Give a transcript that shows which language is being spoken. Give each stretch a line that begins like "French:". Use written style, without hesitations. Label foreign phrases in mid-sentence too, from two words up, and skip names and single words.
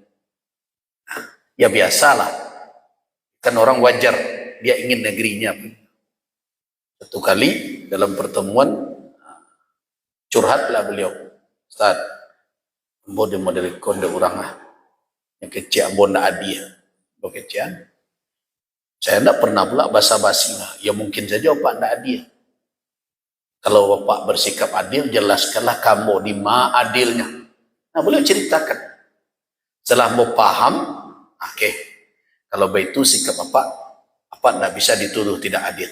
Indonesian: Ya biasalah. Kan orang wajar, dia ingin negerinya. Satu kali dalam pertemuan, curhatlah beliau.
Minangkabau: Ustaz, ambo de model konde orang yang kecil ambo ndak adia. Ambo kecil.
Indonesian: Saya ndak pernah pula basa-basi. Ya mungkin saja Bapak ndak adil. Kalau Bapak bersikap adil, jelaskanlah kamu di mana adilnya. Nah, beliau ceritakan. Setelah mau paham, oke. Kalau begitu sikap Bapak ndak bisa dituduh tidak adil.